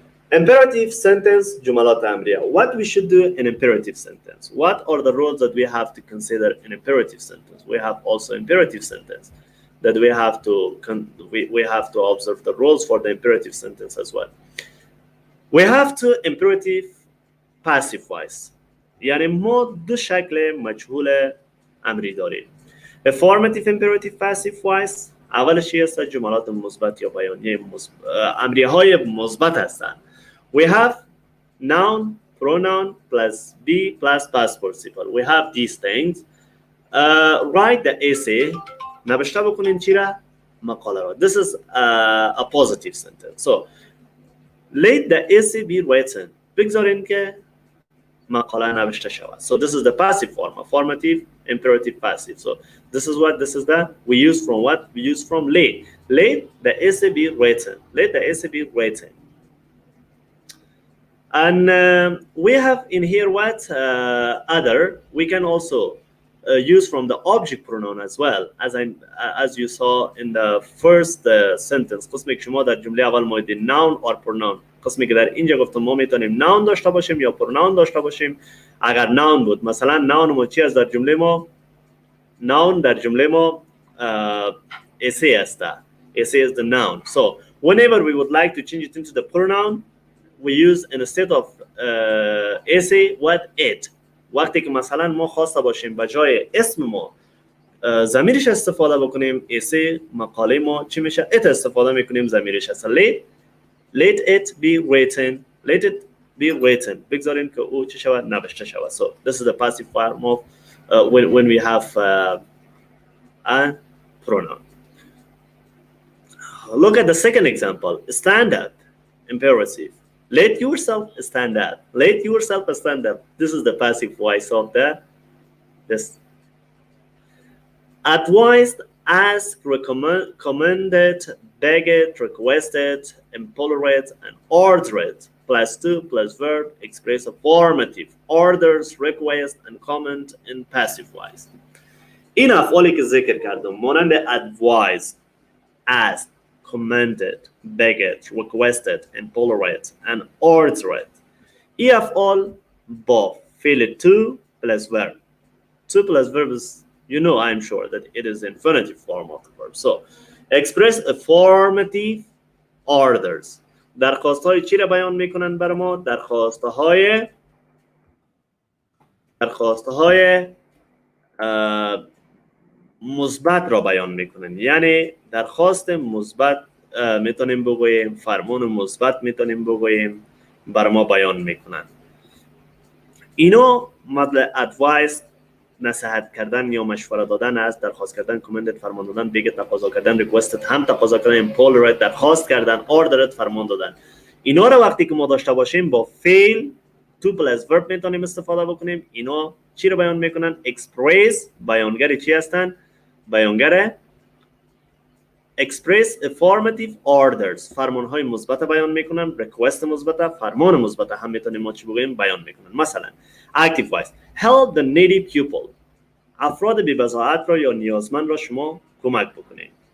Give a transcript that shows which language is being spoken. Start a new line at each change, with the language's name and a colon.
English: Imperative sentence, jumalat amriya. What we should do in imperative sentence? What are the rules that we have to consider in imperative sentence? We have also imperative sentence that we have to observe the rules for the imperative sentence as well. We have to imperative passive voice.
Persian: یعنی ما دو شکل مجهول امری داریم.
English: Affirmative imperative passive voice
Persian: اولش چی هست؟ جملات مثبت یا بیانیه امریه های مثبت هستند.
English: We have noun, pronoun plus be plus past participle. We have these things. Write the essay.
Persian: نوشته بکنین چی را؟ مقاله را.
English: This is a positive sentence. So let the essay be written.
Persian: بگذارین که مقاله نوشته شود.
English: So this is the passive form, affirmative, imperative, passive. So this is what, this is that we use from what? We use from let. Let the essay be written. Let the essay be written. And we have in here what? Other. We can also use from the object pronoun as well, as you saw in the first sentence.
Persian: قسمی که شما در جمله اول مورد
English: noun or pronoun،
Persian: قسمی که در اینجا گفتم ما میتونیم noun داشته باشیم یا pronoun داشته باشیم. اگر noun بود مثلا noun ما چی است در جمله ما؟ noun در جمله ما essay است.
English: Essay is the noun. So whenever we would like to change it into the pronoun, we use instead of essay what? It.
Persian: وقتی که مثلا ما خواسته باشیم به جای اسم ما ضمیرش استفاده بکنیم، essay مقاله ما چی میشه؟ it استفاده میکنیم، ضمیرش هست.
English: let it be written. let it be written.
Persian: بگذاریم که او چی شود؟ نوشته شود.
English: So this is the passive form of when we have a pronoun. Look at the second example. Stand up. Imperative. Let yourself stand up. Let yourself stand up. This is the passive voice of this. Advised, asked, recommended, begged, requested, implored, and ordered. Plus to plus verb express affirmative. Orders, request, and comment in passive voice.
Persian: این افعالی که ذکر کردم مانند
English: advised, asked, commanded, begged, requested, implored, and ordered.
Persian: این افعال با فعل to plus verb.
English: To plus verb is, you know, I'm sure that it is infinitive form of the verb. So express affirmative orders.
Persian: درخواست های چی را بیان میکنن بر ما؟ درخواست های مثبت را بیان میکنن. یعنی درخواست مثبت میتونیم بگوییم، فرمان مثبت میتونیم بگوییم، بر ما بیان میکنن. اینو مطلب ادوایس، نصیحت کردن یا مشوره دادن است، درخواست کردن، کامندت فرمان دادن، بگه تقاضا کردن، ریکوستت هم تقاضا کردن، امپلورت درخواست کردن، اوردرت فرمان دادن. اینا رو وقتی که ما داشته باشیم با فعل تو پلس ورب میتونیم استفاده بکنیم. اینا چی رو بیان میکنن؟ اکسپرس. بیانگر چی هستن؟ بیانگر
English: express affirmative orders.
Persian: فرمان های مثبت بیان میکنن، request مثبت، فرمان مثبت هم میتونیم ما چی بگوییم؟ بیان میکنن.
English: مثلا active voice help the needy people.
Persian: افراد بی بضاعت را یا نیازمند را شما کمک بکنید.